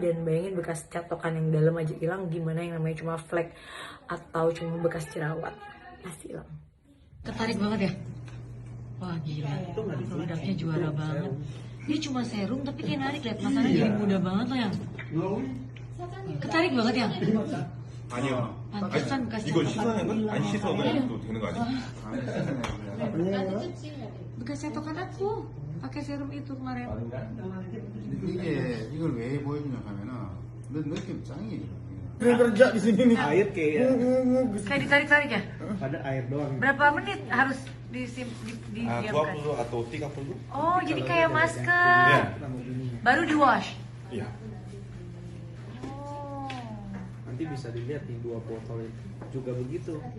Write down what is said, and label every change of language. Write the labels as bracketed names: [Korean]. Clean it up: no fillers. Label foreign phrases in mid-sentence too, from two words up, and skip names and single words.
[Indonesian] Dan bayangin bekas catokan yang dalam aja hilang, gimana yang namanya cuma flek atau cuma bekas jerawat, pasti hilang. Tertarik banget ya? Wah gila, produknya juara banget. Dia cuma serum tapi kayak narik, lihat masanya jadi muda banget loh ya. Ketarik banget ya? [Korean] 아니요. [Indonesian] Pantesan bekas [Korean] 이거 씻어낸 건? 안 씻어도 되는 거 아니야? [Indonesian] bekas catokan aku pakai serum itu kemarin. [Korean] 이걸 왜 보여주냐 하면은 너 느낌 짱이에요. [Indonesian] Kerja di sini nih. Air kayak Kayak ditarik-tarik ya? ada air doang. Berapa menit harus didiamkan? 20 atau 30? Oh, jadi kayak masker. Iya. Baru di wash. Iya. Oh. Nanti bisa dilihat di 2 botol itu juga begitu.